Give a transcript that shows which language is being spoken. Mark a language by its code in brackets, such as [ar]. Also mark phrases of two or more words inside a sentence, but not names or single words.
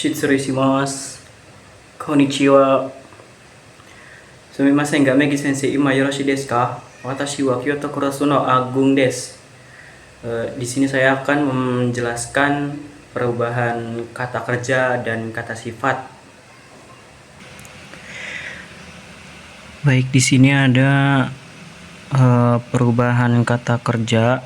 [ja] 失礼します。こんにちは。すみませんがMegi先生今よろしいですか? Watashi wa Kyoto Kurasu no Agung desu. [id] Di sini saya akan menjelaskan perubahan kata kerja dan kata sifat. Baik, di sini ada perubahan kata kerja.